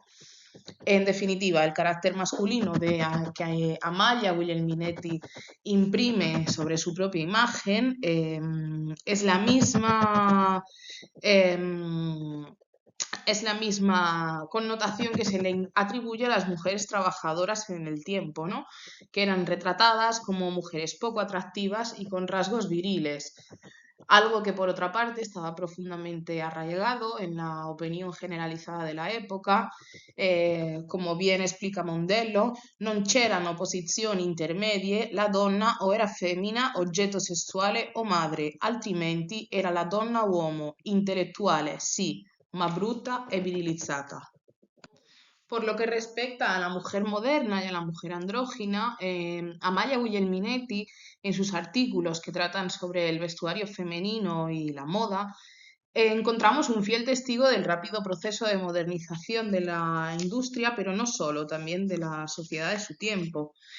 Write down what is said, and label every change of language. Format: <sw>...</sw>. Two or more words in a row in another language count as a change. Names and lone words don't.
<es>En definitiva, el carácter masculino que Amalia Guglielminetti imprime sobre su propia imagen es la misma connotación que se le atribuye a las mujeres trabajadoras en el tiempo, ¿no? Que eran retratadas como mujeres poco atractivas y con rasgos viriles. Algo que por otra parte estaba profundamente arraigado en la opinión generalizzata della época, come bien explica</es> <it>Mondello, non c'erano posizioni intermedie, la donna o era femmina, oggetto sessuale o madre, altrimenti era la donna uomo, intellettuale, sì, ma brutta e virilizzata.</it> <es>Por lo que respecta a la mujer moderna y a la mujer andrógina, Amalia Guglielminetti, en sus artículos que tratan sobre el vestuario femenino y la moda, encontramos un fiel testigo del rápido proceso de modernización de la industria, pero no solo, también de la sociedad de su tiempo.</es>